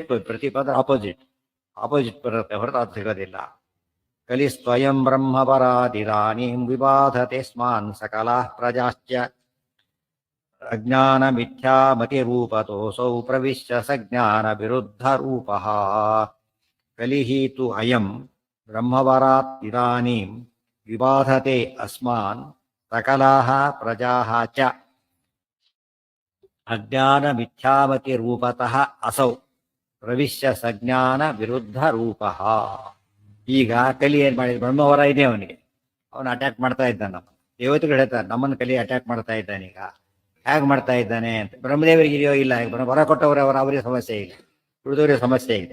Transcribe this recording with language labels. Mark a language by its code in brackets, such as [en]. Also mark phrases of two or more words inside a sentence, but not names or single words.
[kn] ಪ್ರತೀಪ ಅಂದ್ರೆ ಆಪೋಸಿಟ್. ಆಪೋಸಿಟ್ ಬರುತ್ತೆ ಹೊರತು ಅದು ಸಿಗೋದಿಲ್ಲ. [sa] ಕಲಿ ಸ್ವಯಂ ಬ್ರಹ್ಮಪರಾದಿದಾನೀಂ ವಿಬಾಧತೆ ಸ್ಮಾನ್ ಸಕಲಾ ಪ್ರಜಾಶ್ಚ ಅಜ್ಞಾನ ಮಿಥ್ಯಾ ಮತಿರೂಪತೋಸೌ ಪ್ರವಿಶ್ಯ ಸಜ್ಞಾನ ವಿರುದ್ಧ ರೂಪಃ. ಕಲಿಹಿ ತು ಅಯಂ ಬ್ರಹ್ಮವರಾತ್ ಇದಾನೀಂ ವಿಬಾಧತೆ ಅಸ್ಮಾನ್ ಸಕಲಾಃ ಪ್ರಜಾಃ ಚ ಅಜ್ಞಾನ ಮಿಥ್ಯಾಮತಿ ರೂಪತಃ ಅಸೌ ಪ್ರವಿಶ್ಯ ಸಜ್ಞಾನ ವಿರುದ್ಧ ರೂಪಃ. [kn] ಈಗ ಕಲಿ ಏನ್ ಮಾಡಿದ? ಬ್ರಹ್ಮವರ ಇದೆ ಅವನಿಗೆ, ಅವನು ಅಟ್ಯಾಕ್ ಮಾಡ್ತಾ ಇದ್ದಾನೆ. ನಮ್ಮ ದೇವತೆಗಳು ಹೇಳ್ತಾರೆ ನಮ್ಮನ್ನು ಕಲಿ ಅಟ್ಯಾಕ್ ಮಾಡ್ತಾ ಇದ್ದಾನೆ. ಈಗ ಹೇಗೆ ಮಾಡ್ತಾ ಇದ್ದಾನೆ ಅಂತ ಬ್ರಹ್ಮದೇವರಿಗೆ ಇದೆಯೋ ಇಲ್ಲ. ವರ ಕೊಟ್ಟವರು ಅವರಿಗೆ ಸಮಸ್ಯೆ ಇಲ್ಲ, ಉಳಿದವರಿಗೆ ಸಮಸ್ಯೆ ಇದೆ.